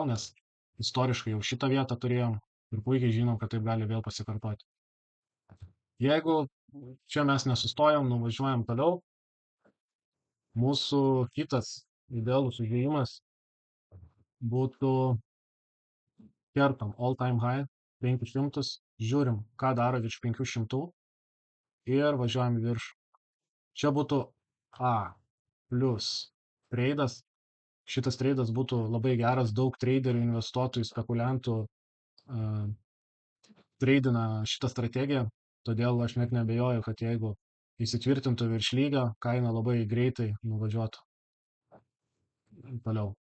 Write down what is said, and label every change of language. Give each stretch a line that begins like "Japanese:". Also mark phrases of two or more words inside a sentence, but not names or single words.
Lithuanian: Nes istoriškai jau šitą vietą turėjom ir puikiai žinom, kad taip gali vėl pasikartoti. Jeigu čia mes nesustojam, nuvažiuojam toliau, mūsų kitas idealus užėjimas būtų kertam
English: all time high
Lithuanian: 500, žiūrim, ką daro virš 500 ir važiuojam virš. Čia būtų
English: A plus
Lithuanian: treidas. Šitas treidas būtų labai geras, daug traderių, investuotojų, spekuliantų treidina šitą strategiją, todėl aš net nebejoju, kad jeigu įsitvirtintų virš lygio, kaina labai greitai nuvažiuotų toliau.